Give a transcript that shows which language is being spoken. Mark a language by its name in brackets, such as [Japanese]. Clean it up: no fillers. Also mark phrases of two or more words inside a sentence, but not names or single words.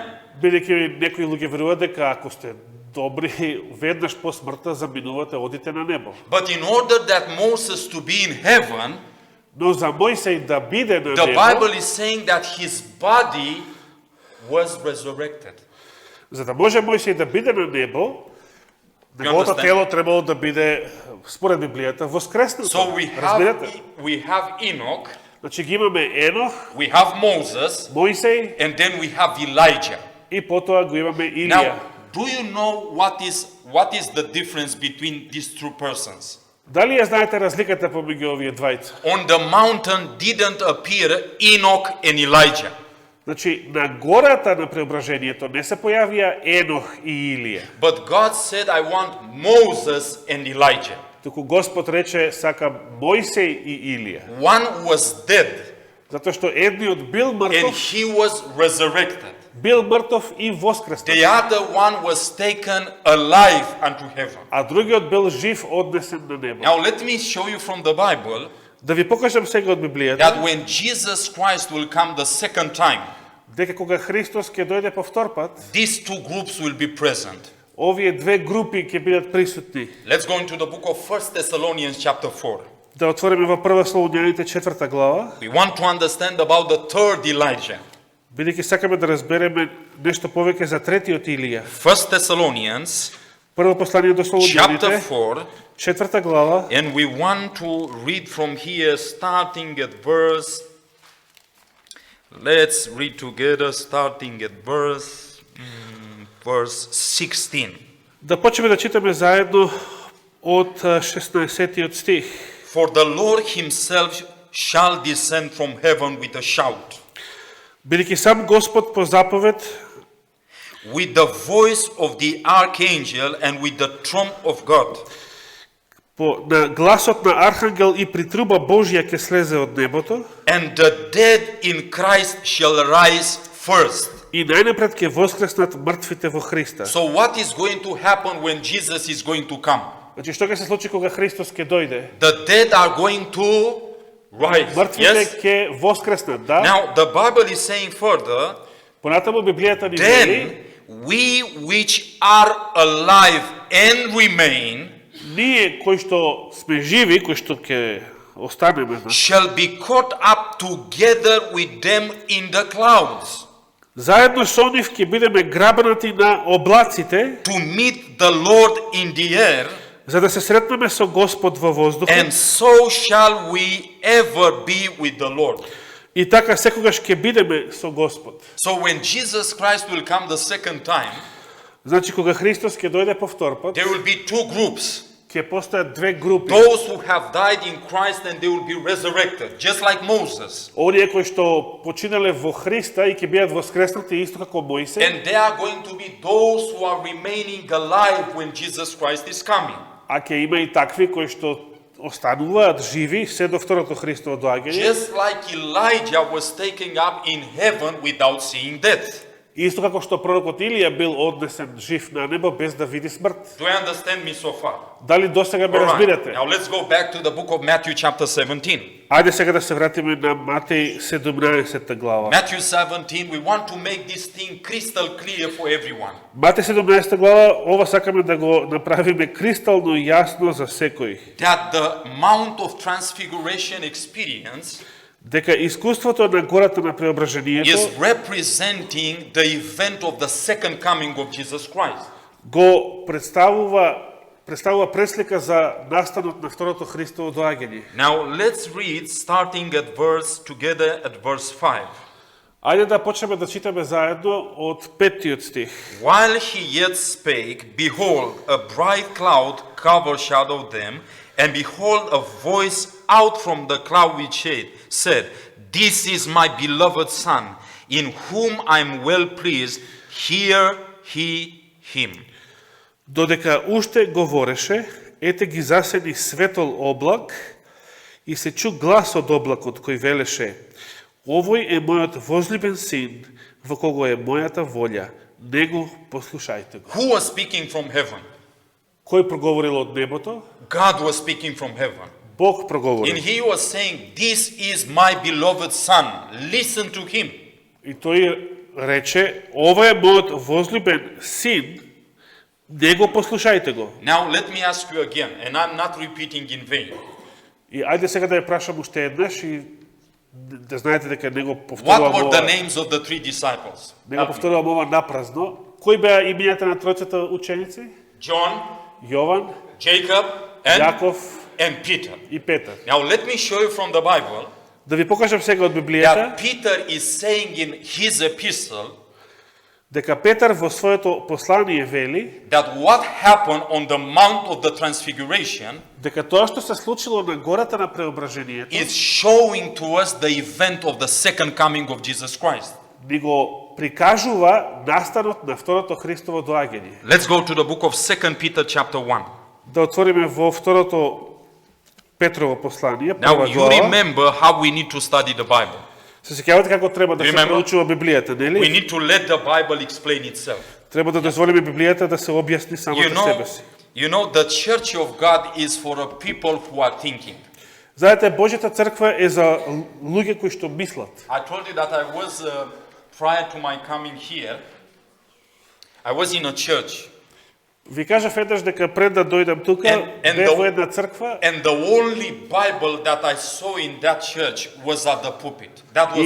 [Macedonian] Бидејќи некои луѓе веруваат дека ако сте добри, веднаш по смртта заминувате, одите на небо. [English] But in order that Moses to be in heaven, [Macedonian] Но за Мојсей да биде на [English] the [Macedonian] небо, [English] Bible is saying that his body was resurrected. [Macedonian] за да може Мојсей да биде на небо, неговото [English] understand? [Macedonian] тело требало да биде, според Библијата, воскреснато. [English] So [Macedonian] Разбирате? [English] we have Enoch, [Macedonian] Значи ги имаме Енох, [English] we have Moses, [Macedonian] Мојсей [English] and then we have Elijah. [Macedonian] и потоа го имаме Илија. [English] Now, do you know what is the difference between these two persons? [Macedonian] Дали ја знаете разликата помеѓу овие двајца? [English] On the mountain didn't appear Enoch and Elijah. [Macedonian] Значи, на гората на преображението не се појавија Енох и Илија. [English] But God said, I want Moses and Elijah. [Macedonian] Туку Господ рече, сакам Мојсей и Илија. [English] One was dead [Macedonian] Затоа што едниот бил [English] and [Macedonian] мртов, [English] he was resurrected. [Macedonian] бил мртов и воскреснат, [English] The other one was taken alive unto heaven. [Macedonian] а другиот бил жив однесен на небо. [English] Now let me show you from the Bible [Macedonian] Да ви покажам сега од Библијата, [English] that when Jesus Christ will come the second time, [Macedonian] дека кога Христос ќе дојде повтор пат, [English] these two groups will be present. [Macedonian] овие две групи ќе бидат присутни. [English] Let's go into the book of 1 Thessalonians chapter 4. [Macedonian] Да отвориме во прва Солуњаните 4 глава, [English] We want to understand about the third Elijah. [Macedonian] бидејќи сакаме да разбереме нешто повеќе за третиот Илија. [English] 1 Thessalonians [Macedonian] Прво послание до [English] chapter [Macedonian] Солуњаните, [English] 4, [Macedonian] 4 глава, [English] and we want to read from here starting at verse, let's read together starting at verse 16. [Macedonian] да почнеме да читаме заедно од 16 стих. [English] For the Lord himself shall descend from heaven with a shout, [Macedonian] Бидејќи сам Господ по заповед, [English] with the voice of the archangel and with the trump of God. [Macedonian] на гласот на архангел и при труба Божја ќе слезе од небото, [English] And the dead in Christ shall rise first. [Macedonian] И најнапред ќе воскреснат мртвите во Христа. [English] So what is going to happen when Jesus is going to come? [Macedonian] Значи што ќе се случи кога Христос ќе дојде? [English] The dead are going to rise. [Macedonian] Мртвите [English] Yes? [Macedonian] ќе воскреснат, да? [English] Now the Bible is saying further, [Macedonian] Понатаму Библијата ни вели, [English] then we which are alive and remain [Macedonian] ние кои што сме живи, кои што ќе останеме, значи, [English] shall be caught up together with them in the clouds [Macedonian] заедно со нив ќе бидеме грабнати на облаците, [English] to meet the Lord in the air, [Macedonian] за да се сретнеме со Господ во воздухот. [English] and so shall we ever be with the Lord. [Macedonian] И така секогаш ќе бидеме со Господ. [English] So when Jesus Christ will come the second time, [Macedonian] Значи кога Христос ќе дојде повтор пат, [English] there will be two groups. [Macedonian] ќе постојат две групи. [English] Those who have died in Christ and they will be resurrected, just like Moses. [Macedonian] Оние кои што починале во Христа и ќе бидат воскреснати исто како Мојсе, [English] And they are going to be those who are remaining alive when Jesus Christ is coming. [Macedonian] а ќе има и такви кои што остануваат живи се до второто Христово доаѓање. [English] Just like Elijah was taken up in heaven without seeing death. [Macedonian] Исто како што пророкот Илија бил однесен жив на небо без да види смрт. [English] Do you understand me so far? [Macedonian] Дали досега ме [English] All right. [Macedonian] разбирате? [English] Now let's go back to the book of Matthew chapter 17. [Macedonian] Ајде сега да се вратиме на Матеј 17 глава. [English] Matthew 17, we want to make this thing crystal clear for everyone. [Macedonian] Матеј 17 глава, ова сакаме да го направиме кристално јасно за секој. [English] That the Mount of Transfiguration experience [Macedonian] Дека искуството на гората на преображението [English] is representing the event of the second coming of Jesus Christ. [Macedonian] го представува преслика за настанот на второто Христово доаѓање. [English] Now let's read starting at verse 5. [Macedonian] Ајде да почнеме да читаме заедно од 5-тиот стих. [English] While he yet spake, behold, a bright cloud overshadowed them, and behold, a voice out from the cloud which said, This is my beloved Son, in whom I am well pleased, hear him. [Macedonian] Додека уште говореше, ете ги засени светол облак и се чу глас од облакот кој велеше: Овој е мојот возлюбен син, во кого е мојата волја, него послушајте го. [English] Who was speaking from heaven? [Macedonian] Кој проговорил од небото? [English] God was speaking from heaven. [Macedonian] Бог [English] And [Macedonian] проговорил. [English] he was saying, This is my beloved Son, listen to him. [Macedonian] И тој рече: Ова е мојот возлюбен син, него послушајте го. [English] Now let me ask you again, and I'm not repeating in vain. [Macedonian] И ајде сега да ја прашам уште еднаш и да знаете дека него [English] What [Macedonian] повторувам [English] were the [Macedonian] ова. [English] names of the three disciples? [Macedonian] Него повторувам ова напразно. Кои беа имињата на тројцата ученици? [English] John, [Macedonian] Јован, [English] Jacob, and [Macedonian] Јаков [English] Peter. [Macedonian] и Петар. [English] Now let me show you from the Bible [Macedonian] Да ви покажам сега од Библијата [English] that Peter is saying in his epistle [Macedonian] дека Петар во своето послание вели [English] that what happened on the Mount of the Transfiguration [Macedonian] дека тоа што се случило на гората на преображението [English] is showing to us the event of the second coming of Jesus Christ. [Macedonian] ни го прикажува настанот на второто Христово доаѓање. [English] Let's go to the book of 2 Peter chapter 1. [Macedonian] Да отвориме во второто Петрово послание, [English] Now [Macedonian] прва [English] you [Macedonian] глава. [English] remember how we need to study the Bible. [Macedonian] Се сеќавате како треба да се [English] Remember? [Macedonian] проучува Библијата, [English] We [Macedonian] нели? [English] need to let the Bible explain itself. [Macedonian] Треба да дозволиме Библијата да се објасни [English] You [Macedonian] самата себе [English] know, [Macedonian] си. [English] the church of God is for a people who are thinking. [Macedonian] Знаете, Божјата црква е за луѓе кои што мислат. [English] I told you that I was, prior to my coming here, I was in a church. [Macedonian] Ви кажав еднаш дека пред да дојдам тука, [English] And [Macedonian] бев [English] the- [Macedonian] во една црква [English] And the only Bible that I saw in that church was at the pulpit. That was